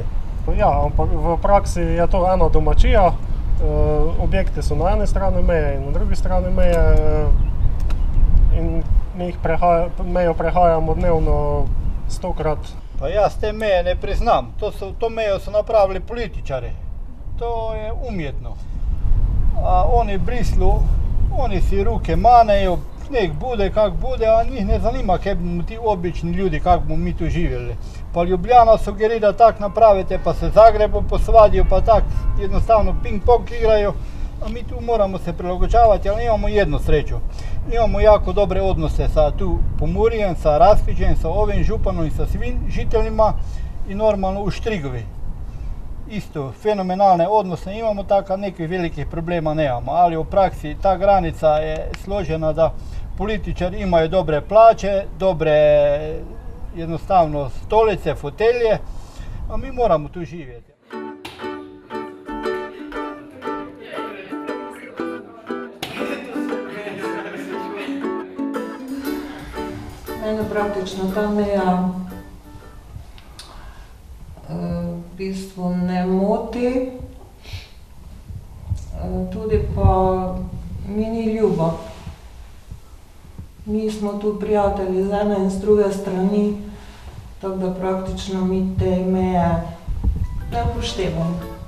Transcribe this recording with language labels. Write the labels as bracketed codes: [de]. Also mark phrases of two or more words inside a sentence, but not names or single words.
[sl] Ja, ampak v praksi je to ena domačija. Objekti so na eni strani meje in na drugi strani meje. In mi mejo prehajamo dnevno 100-krat. Pa jaz te meje ne priznam. To mejo so napravili političari. [hr] To je umjetno. A oni v Brislu, oni si ruke manejo, nek bude kak bude, a njih ne zanima, kaj bomo ti obični ljudi, kak bomo mi tu živjeli. Pa Ljubljana sugerira tak napravite, pa se Zagrebom posvadijo, pa tak jednostavno ping-pong igrajo. A mi tu moramo se prilagođavati, ali imamo jednu sreću. Imamo jako dobre odnose sa tu Pomurjem, sa Raskrižjem, sa ovim županom i sa svim žiteljima i normalno u Štrigovi. Isto, fenomenalne odnose imamo, tako nekih velikih problema nemamo, ali u praksi ta granica je složena da političari imaju dobre plaće, dobre jednostavno stolice, fotelje, a mi moramo tu živjeti. [sl] Mene praktično ta meja v bistvu ne moti, tudi pa mi ni ljubo. Mi smo tu prijatelji z ene in z druge strani, tako da praktično mi te meje ne upoštevamo.